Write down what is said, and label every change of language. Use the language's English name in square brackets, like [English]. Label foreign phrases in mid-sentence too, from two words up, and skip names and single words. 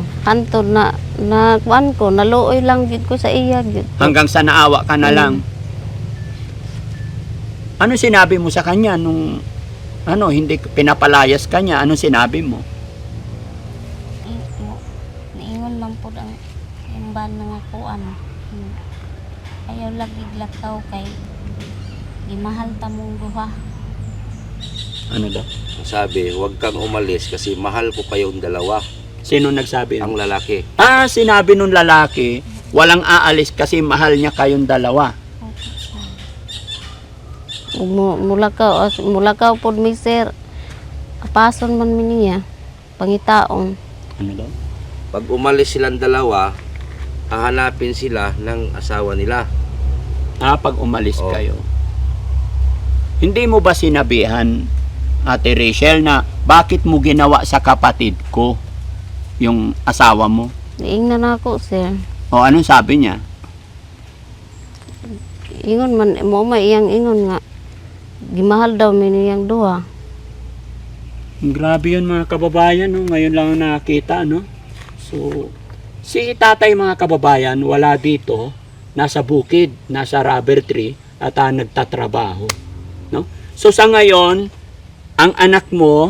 [Cebuano] Hantod na kuan ko, naluoy lang gid ko sa iya gid. [Filipino] Hanggang sa naawa ka na lang. Ano sinabi mo sa kanya nung hindi pinapalayas ka niya? Anong sinabi mo? [Cebuano] Niingon man po ang imban nga kuan. Ayaw lagi lakaw kay gimahal ta mong duha. [Filipino] Ano daw? Sabi, huwag kang umalis kasi mahal ko kayong dalawa. Sino nagsabi? Ang lalaki. Sinabi nung lalaki, walang aalis kasi mahal niya kayong dalawa. [Cebuano] Mulakaw pod mi sir. Kapason man mi niya. Pangitaon. [Filipino] Ano daw? Pag umalis silang dalawa, hahanapin sila ng asawa nila. Pag umalis Oo. kayo. Hindi mo ba sinabihan, Ate Rachel, na bakit mo ginawa sa kapatid ko yung asawa mo? [Cebuano] Niingnan ako sir. [Filipino] O anong sabi niya? [Cebuano] Ingon man mo iyang ingon nga. Gimahal daw mi niyang duha. [Filipino] Grabe yun mga kababayan, no? Ngayon lang nakita, no? So, si tatay mga kababayan, wala dito, nasa bukid, nasa [English] rubber tree, [Filipino] at nagtatrabaho, no? So, sa ngayon, ang anak mo,